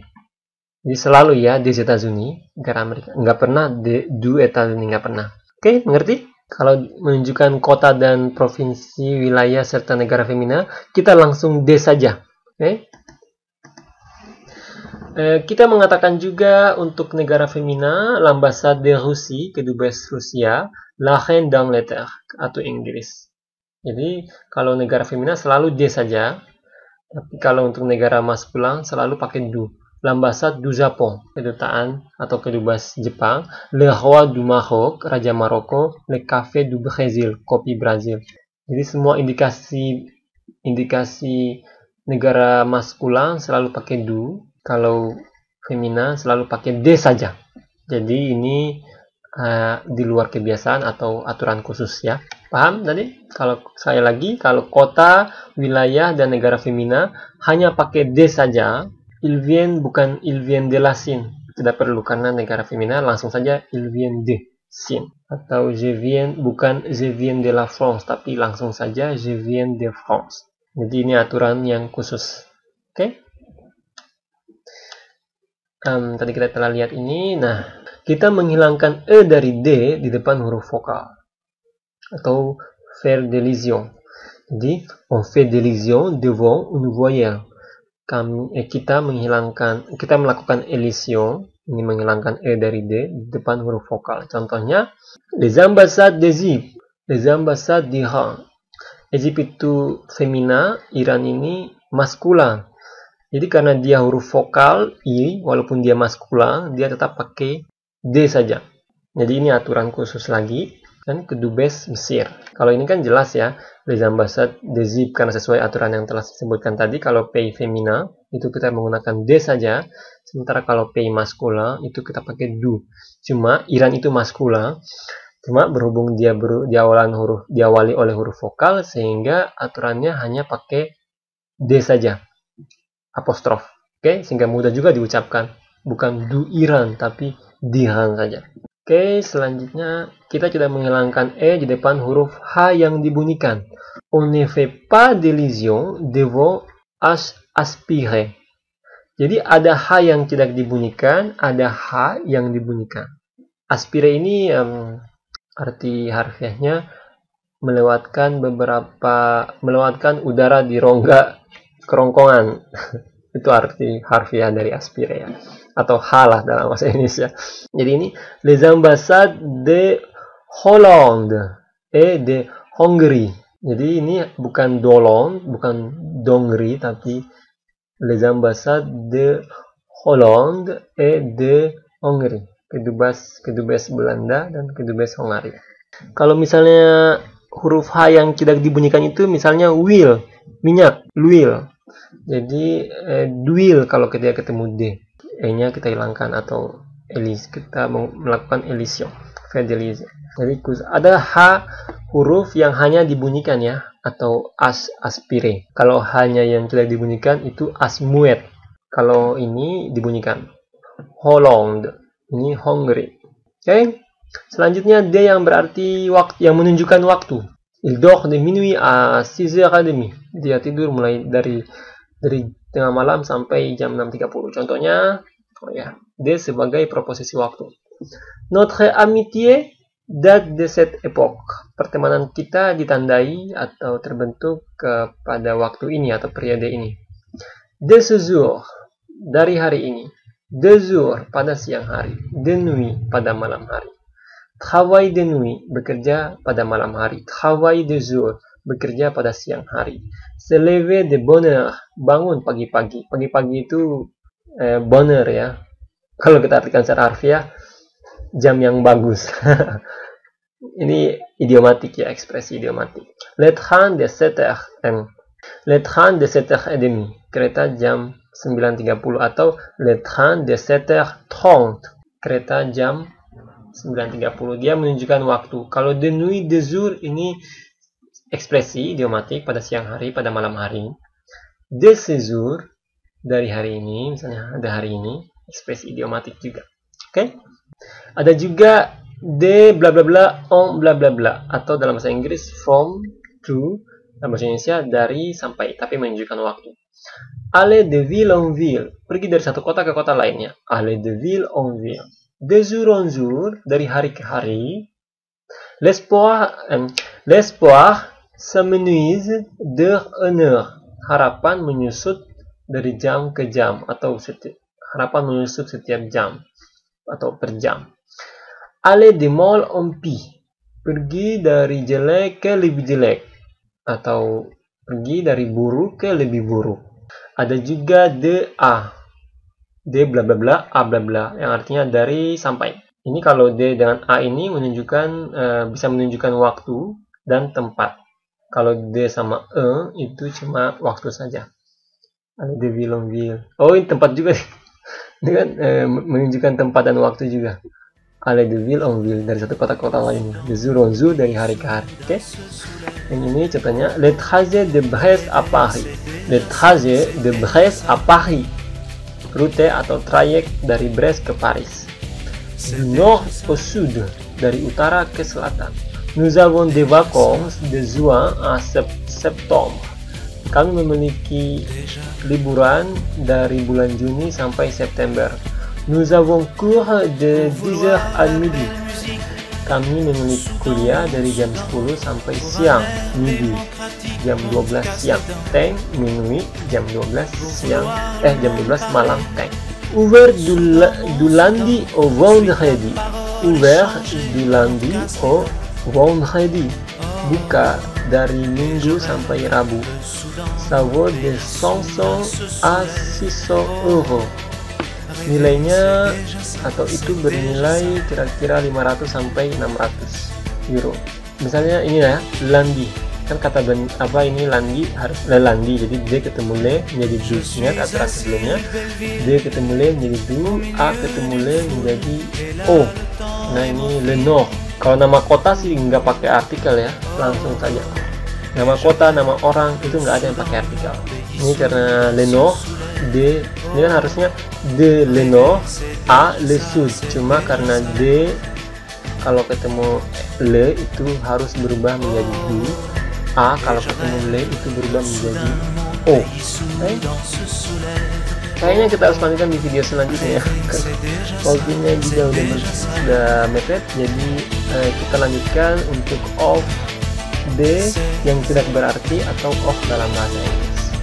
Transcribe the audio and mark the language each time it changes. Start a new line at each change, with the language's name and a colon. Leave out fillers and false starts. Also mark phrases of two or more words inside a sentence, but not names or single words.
Indonesian: Jadi selalu ya
French: des États-Unis,
Indonesian: negara Amerika, nggak pernah
French: du États-Unis,
Indonesian: nggak pernah. Oke, mengerti? Kalau menunjukkan kota dan provinsi, wilayah serta negara femina, kita langsung D saja. Oke? Kita mengatakan juga untuk negara femina,
French: l'ambassade de Russie,
Indonesian: kedubes Rusia,
French: la reine d'Angleterre
Indonesian: atau Inggris. Jadi kalau negara femina selalu D saja, tapi kalau untuk negara maskulin selalu pakai du.
French: l'ambassade du Japon,
Indonesian: kedutaan atau kedubes Jepang,
French: le roi du Maroc,
Indonesian: raja Maroko,
French: le café du Brésil,
Indonesian: kopi Brazil. Jadi semua indikasi negara maskulin selalu pakai du, kalau femina selalu pakai de saja. Jadi ini di luar kebiasaan atau aturan khusus ya. Paham tadi? Kalau saya lagi, kalau kota, wilayah, dan negara femina hanya pakai de saja,
French: il vient bukan il vient de la Chine.
Indonesian: Tidak perlu karena negara femina langsung saja
French: il vient de Chine. Atau je viens bukan je viens de la France,
Indonesian: tapi langsung saja
French: je viens de France.
Indonesian: Jadi ini aturan yang khusus. Oke? Tadi kita telah lihat ini. Nah, kita menghilangkan e dari d di depan huruf vokal atau faire d'élision. Jadi,
French: on fait d'élision devant une voyelle.
Indonesian: Kita melakukan elision, ini menghilangkan e dari d di depan huruf vokal. Contohnya,
French: les ambassades d'Égypte, les ambassades d'Iran.
Indonesian: Egypt itu femina, Iran ini maskulin. Jadi karena dia huruf vokal i, walaupun dia maskulin, dia tetap pakai d saja. Jadi ini aturan khusus lagi. Dan kedubes Mesir. Kalau ini kan jelas ya,
French: les ambassades d'Égypte
Indonesian: karena sesuai aturan yang telah disebutkan tadi. Kalau pays femina itu kita menggunakan d saja, sementara kalau pays maskulin itu kita pakai du. Cuma Iran itu maskulin, cuma berhubung dia diawali oleh huruf vokal sehingga aturannya hanya pakai d saja, apostrof. Oke, sehingga mudah juga diucapkan, bukan
French: du Iran
Indonesian: tapi dihan saja. Oke, selanjutnya kita sudah menghilangkan e di depan huruf H yang dibunyikan.
French: On ne fait pas d'élision devant H aspiré.
Indonesian: Jadi ada H yang tidak dibunyikan, ada H yang dibunyikan. Aspiré ini arti harfiahnya melewatkan udara di rongga kerongkongan. Itu arti harfiah dari aspiré ya. Atau halah dalam bahasa Indonesia. Jadi ini
French: les ambassades de Hollande et de Hongrie.
Indonesian: Jadi ini bukan Dolong, bukan Dongri, tapi
French: les ambassades de Hollande et de Hongrie.
Indonesian: Kedubes Belanda dan kedubes Hongaria. Kalau misalnya huruf H yang tidak dibunyikan itu misalnya wheel, minyak, l'huile. Jadi d'huile kalau ketika ketemu D. E-nya kita hilangkan atau kita melakukan elision. Jadi ada H huruf yang hanya dibunyikan ya, atau as aspire. Kalau hanya yang tidak dibunyikan itu as muet. Kalau ini dibunyikan Hollande, ini Hongrie. Oke. Selanjutnya D yang berarti waktu, yang menunjukkan waktu.
French: Il dort de minuit à 6h30.
Indonesian: Dia tidur mulai dari tengah malam sampai jam 6.30. Contohnya, D sebagai proposisi waktu.
French: Notre amitié date de cette époque.
Indonesian: Pertemanan kita ditandai atau terbentuk pada waktu ini atau periode ini.
French: De ce jour,
Indonesian: dari hari ini.
French: De jour,
Indonesian: pada siang hari.
French: De nuit,
Indonesian: pada malam hari.
French: Travail de nuit,
Indonesian: bekerja pada malam hari.
French: Travail de jour,
Indonesian: bekerja pada siang hari.
French: Se lever de bonne heure,
Indonesian: bangun pagi-pagi. Pagi-pagi itu bonheur ya. Kalau kita artikan secara harfiah, jam yang bagus. Ini idiomatik ya, ekspresi idiomatik.
French: Le train de 7h30. Le train de 7h30,
Indonesian: kereta jam 9.30
French: atau le train de 7h30,
Indonesian: kereta jam 9.30. Dia menunjukkan waktu. Kalau
French: de nuit, de jour,
Indonesian: ini ekspresi idiomatik pada siang hari, pada malam hari.
French: De séjour,
Indonesian: dari hari ini, misalnya ada hari ini, ekspresi idiomatik juga. Oke? Ada juga de bla bla bla on bla bla bla, atau dalam bahasa Inggris
English: from to,
Indonesian: dalam bahasa Indonesia dari sampai, tapi menunjukkan waktu.
French: Aller de ville en ville,
Indonesian: pergi dari satu kota ke kota lainnya.
French: Aller de ville en ville. De jour en jour,
Indonesian: dari hari ke hari.
French: L'espoir s'amenuise d'heure en heure.
Indonesian: Harapan menyusut dari jam ke jam, atau harapan menyusut setiap jam atau per jam.
French: Aller de mal en pis,
Indonesian: pergi dari jelek ke lebih jelek, atau pergi dari buruk ke lebih buruk. Ada juga de a, D bla bla bla, A bla bla, yang artinya dari sampai. Ini kalau D dengan A ini menunjukkan bisa menunjukkan waktu dan tempat. Kalau D sama E itu cuma waktu saja. Ada
French: de ville.
Indonesian: Oh, ini tempat juga. Ini kan menunjukkan tempat dan waktu juga.
French: Aller de ville en ville,
Indonesian: dari satu kota ke kota lain.
French: De jour en jour,
Indonesian: dari hari ke hari. Oke. Yang ini contohnya
French: le trajet de Brest à Paris. Le trajet de Brest à Paris.
Indonesian: Rute atau trayek dari Brest ke Paris.
French: Du nord au sud,
Indonesian: dari utara ke selatan.
French: Nous avons des vacances de juin à septembre.
Indonesian: Kami memiliki liburan dari bulan Juni sampai September.
French: Nous avons cours de 10h à midi.
Indonesian: Kami memiliki kuliah dari jam 10 sampai siang, midi, jam 12 siang, teng, minuit, jam 12 siang, jam 12 malam, teng.
French: Ouvert du lundi au vendredi. Ouvert du lundi au vendredi.
Indonesian: Buka dari Minggu sampai Rabu.
French: Ça vaut de 500 à 600 euros.
Indonesian: Nilainya atau itu bernilai kira-kira 500 sampai 600 euro. Misalnya ini ya, lundi. Kan kata ini lundi harus lundi, jadi D ketemu le menjadi du. Ingat aturan sebelumnya, D ketemu le menjadi du, A ketemu le menjadi O. Nah, ini
French: le nord.
Indonesian: Kalau nama kota sih nggak pakai artikel ya, langsung saja. Nama kota, nama orang itu nggak ada yang pakai artikel. Ini karena
French: le nord,
Indonesian: D, ini kan harusnya
French: de le nord,
Indonesian: A
French: le sud.
Indonesian: Cuma karena D kalau ketemu le itu harus berubah menjadi du, A kalau ketemu le itu berubah menjadi O. Kayaknya kita harus lanjutkan di video selanjutnya ya. Waktunya juga sudah mepet, jadi kita lanjutkan untuk off D yang tidak berarti atau off dalam bahasa Inggris.